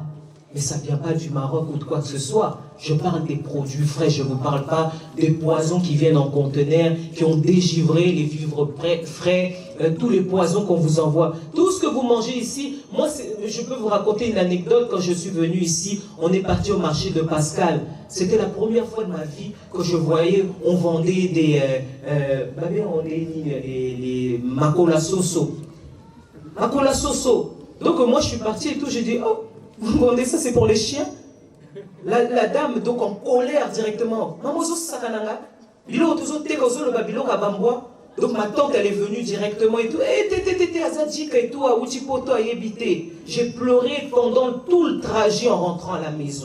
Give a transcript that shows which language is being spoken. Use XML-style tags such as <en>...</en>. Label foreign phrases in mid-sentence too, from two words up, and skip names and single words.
<fr>Mais ça ne vient pas du Maroc ou de quoi que ce soit. Je parle des produits frais, je ne vous parle pas des poisons qui viennent en conteneurs, qui ont dégivré les vivres frais, tous les poisons qu'on vous envoie. Tout ce que vous mangez ici, moi je peux vous raconter une anecdote. Quand je suis venu ici, on est parti au marché de Pascal. C'était la première fois de ma vie que je voyais, on vendait les</fr> <ln>makola soso. Makola soso.</ln> <fr>Donc moi je suis parti et tout, j'ai dit, oh, vous vendez ça, c'est pour les chiens? La dame, donc en colère directement. Donc ma tante, elle est venue directement et tout. J'ai pleuré pendant tout le trajet en rentrant à la maison.</fr>